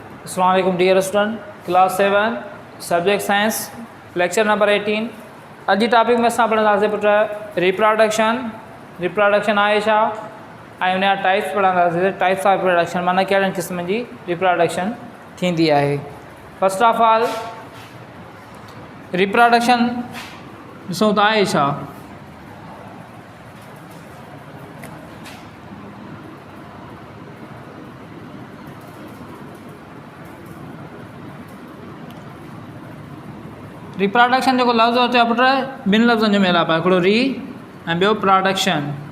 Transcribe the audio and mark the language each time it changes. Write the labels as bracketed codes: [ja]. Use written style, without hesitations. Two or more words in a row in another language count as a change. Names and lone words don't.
[ar] السلام عليكم [en] Dear student, class 7 subject science lecture number 18. [sd] अॼु जी टॉपिक में असां पढ़ंदासीं पुटु रिप्रोडक्शन आहे छा, ऐं हुनजा टाइप्स पढ़ंदासीं। [en] types of reproduction [sd] माना कहिड़े क़िस्म जी रिप्रोडक्शन थींदी आहे। [en] first of all reproduction [sd] ॾिसूं त आहे छा। रिप्रोडक्शन जो लफ़्ज़ अचे पुट ॿिनि लफ़्ज़नि जो मेलाप आहे, हिकिड़ो री ऐं ॿियो प्रोडक्शन।